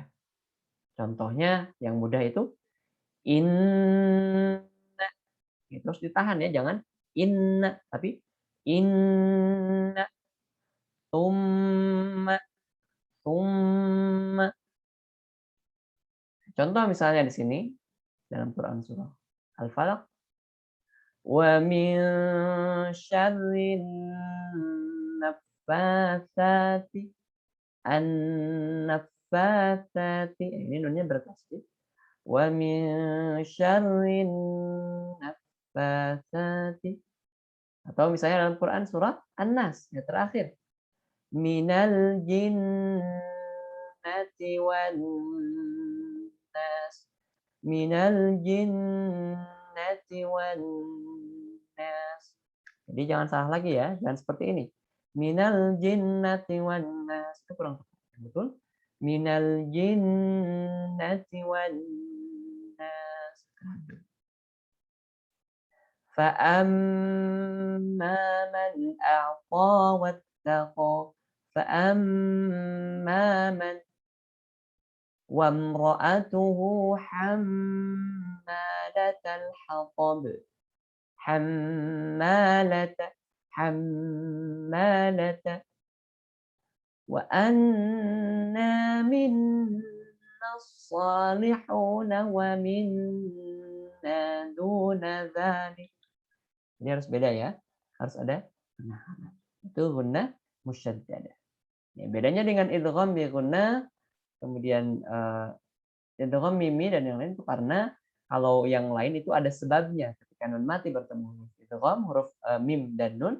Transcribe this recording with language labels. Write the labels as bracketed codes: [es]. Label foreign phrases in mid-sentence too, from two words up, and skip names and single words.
[id] Contohnya yang mudah itu inna, terus ditahan, ya, jangan inna tapi inna, tumma, tumma. Contoh misalnya di sini dalam Quran surah Al-Falaq, [ar] ومن شر النفاثات النفاثات. [id] Ini nunnya bertasydid. [ar] ومن شر النفاثات. [id] Atau misalnya dalam Quran surah An-Nas yang terakhir, [ar] من الجنة والناس من الجنة والناس. [id] Jadi jangan salah lagi, ya, jangan seperti ini. [ar] من الجنة والناس, [id] itu kurang tepat. [ar] Betul? من الجنة والناس. فَأَمَّا مَنْ أَعْطَى وَاتَّقَى فَأَمَّا مَنْ وَامْرَأَتُهُ حَمَّالَةَ الْحَطَبِ حَمَّالَةَ وَأَنَّا مِنَّا الصَّالِحُونَ وَمِنَّا دُونَ ذَلِكَ. [id] Ini harus beda, ya. Harus ada penahanan. Itu [ar] غنة مشددة. [id] Ya, bedanya dengan [ar] إدغام بغنة, [id] kemudian idgham mimi dan yang lain itu karena kalau yang lain itu ada sebabnya. Ketika nun mati bertemu huruf idgham, huruf mim dan nun.